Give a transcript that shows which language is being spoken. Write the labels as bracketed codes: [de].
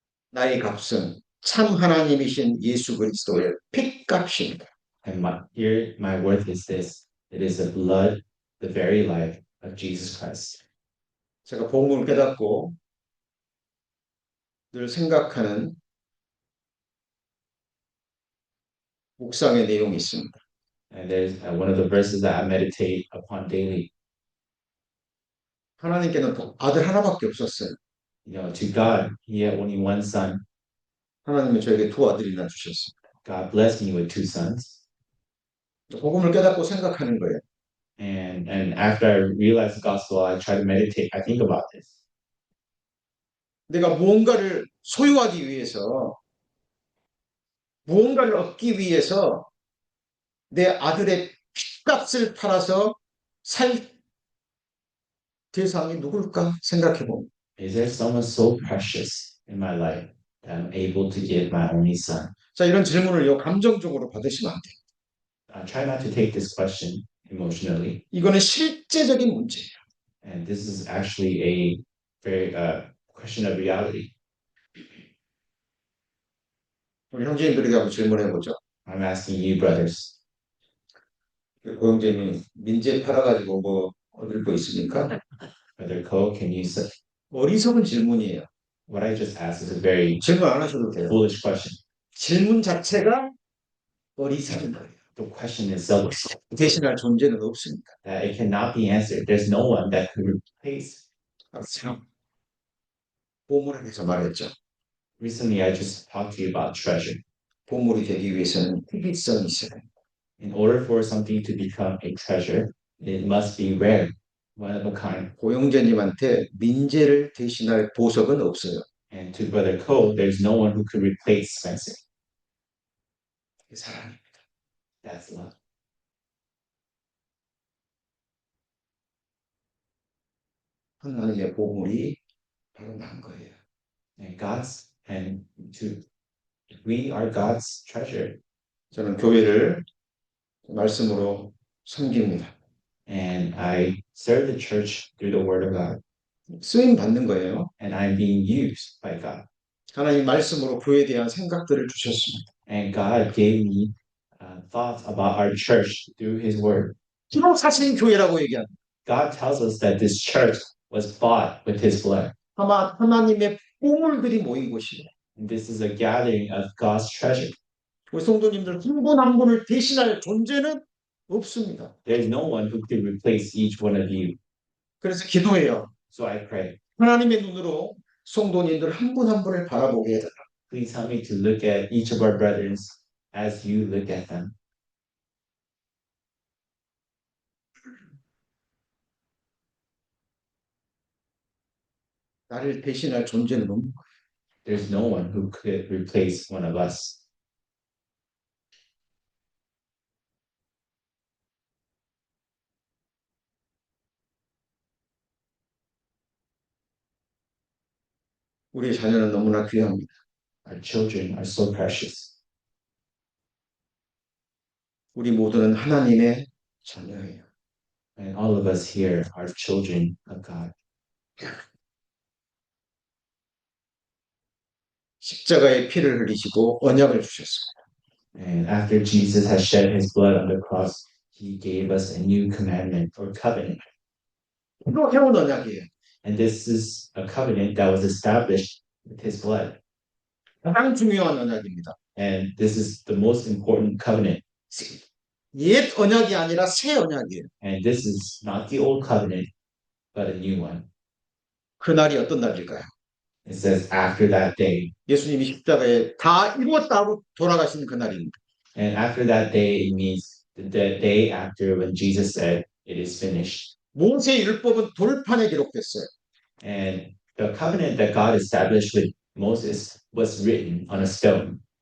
[ko] 나의 값은 참 하나님이신 예수 그리스도의 핏값입니다. [en] And my worth is this. It is the blood, the very life of Jesus Christ. [ko] 제가 복음을 깨닫고 늘 생각하는 묵상의 내용이 있습니다. [en] And there's one of the verses that I meditate upon daily. [ko] 하나님께는 아들 하나밖에 없었어요. [en] To God, He had only one son. [ko] 하나님은 저에게 두 아들이나 주셨습니다. [en] God blessed me with two sons. [ko] 복음을 깨닫고 생각하는 거예요. [en] And after I realized the gospel, I try to meditate. I think about this. [ko] 내가 무언가를 소유하기 위해서, 무언가를 얻기 위해서 내 아들의 핏값을 팔아서 살 대상이 누굴까 생각해 봅니다. [en] Is there someone so precious in my life that I'm able to give my only son? [ko] 자, 이런 질문을요, 감정적으로 받으시면 안 돼요. [en] I try not to take this question emotionally. [ko] 이거는 실제적인 문제예요. [en] And this is actually a very question of reality. [ko] 우리 형제님들에게 한번 질문해 보죠. [en] I'm asking you, brothers. [ko] 고영재님, 민재 팔아가지고 뭐 얻을 거 있습니까? [en] Brother Cole, can you say [ko] 어리석은 질문이에요. [en] what I just asked is a very [ko] 질문 안 하셔도 돼요. [en] foolish question. [ko] 질문 자체가 어리석은 거예요. [en] The question itself [ko] 대신할 존재는 없습니다. [en] that it cannot be answered. There's no one that could replace. [ko] 참, 보물에 대해서 말했죠. [en] Recently, I just talked to you about treasure. [ko] 보물이 되기 위해서는 희귀성이 있어야 됩니다. [en] In order for something to become a treasure, it must be rare, one of a kind. [ko] 고영재님한테 민재를 대신할 보석은 없어요. [en] And to Brother Cole, there's no one who could replace Spencer. [ko] 사랑입니다. [en] That's love. [ko] 하나님의 보물이 바로 난 거예요. [en] And we are God's treasure. [ko] 저는 교회를 말씀으로 섬깁니다. [en] And I serve the church through the word of God. [ko] 쓰임 받는 거예요. [en] And I'm being used by God. [ko] 하나님 말씀으로 교회에 대한 생각들을 주셨습니다. [en] And God gave me thoughts about our church through His word. [ko] 기록 사신 교회라고 얘기합니다. [en] God tells us that this church was bought with His blood. [ko] 아마 하나님의 보물들이 모인 곳이에요. [en] And this is a gathering of God's treasure. [ko] 우리 성도님들 한 분 한 분을 대신할 존재는 없습니다. [en] There's no one who could replace each one of you. [ko] 그래서 기도해요. [en] So I pray, [ko] 하나님의 눈으로 성도님들 한 분 한 분을 바라보게 해달라. [en] please help me to look at each of our brethren as you look at them. [ko] 나를 대신할 존재는 없는 거예요. [en] There's no one who could replace one of us. [ko] 우리의 자녀는 너무나 귀합니다. [en] Our children are so precious. [ko] 우리 모두는 하나님의 자녀예요. [en] And all of us here are children of God. [ko] 십자가의 피를 흘리시고 언약을 주셨습니다. [en] And after Jesus has shed His blood on the cross, He gave us a new commandment or covenant. [ko] 또 해온 언약이에요. [en] And this is a covenant that was established with His blood. [ko] 가장 중요한 언약입니다. [en] And this is the most important covenant. [ko] 옛 언약이 아니라 새 언약이에요. [en] And this is not the old covenant, but a new one. [ko] 그 날이 어떤 날일까요? [en] It says after that day. [ko] 예수님이 십자가에 다 이루었다 하고 돌아가신 그 날입니다. [en] And after that day means the day after when Jesus said, it is finished. [ko] 모세 율법은 돌판에 기록됐어요. [en] And the covenant that God established with Moses was written on a stone.